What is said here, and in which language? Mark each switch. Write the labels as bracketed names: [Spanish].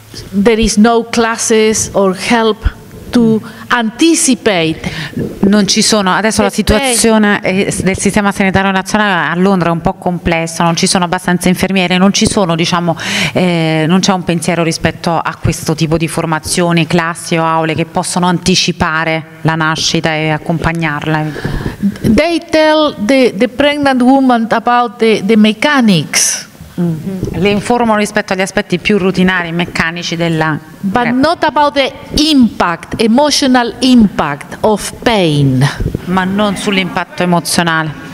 [English] There is no classes or help to anticipate. [Italian] Non ci sono, adesso la situazione del sistema sanitario nazionale a Londra è un po' complessa, non ci sono abbastanza infermiere, non ci sono, diciamo, non c'è un pensiero rispetto a questo tipo di formazioni, classi o aule che possono anticipare la nascita e accompagnarla. [English] They tell the pregnant woman about the mechanics. [Italian] Le informano rispetto agli aspetti più rutinari, meccanici della... [English] But not about the impact, emotional impact of pain. [Italian] Ma non sull'impatto emozionale.